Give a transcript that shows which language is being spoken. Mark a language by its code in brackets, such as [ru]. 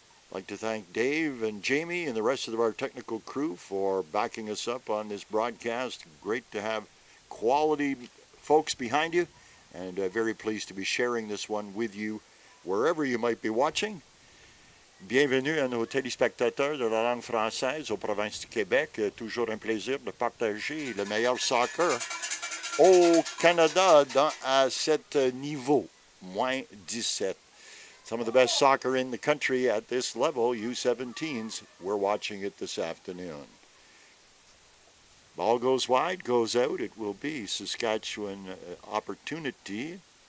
[en] I'd like to thank Dave and Jamie and the rest of our technical crew for backing us up on this broadcast. Great to have quality folks behind you, and very pleased to be sharing this one with you wherever you might be watching. [fr] Bienvenue à nos téléspectateurs de la langue française aux provinces du Québec. Toujours un plaisir de partager le meilleur soccer au Canada à cet niveau, moins 17. [en] Some of the best soccer in the country at this level, U-17s. We're watching it this afternoon. Ball goes wide, goes out. It will be Saskatchewan opportunity.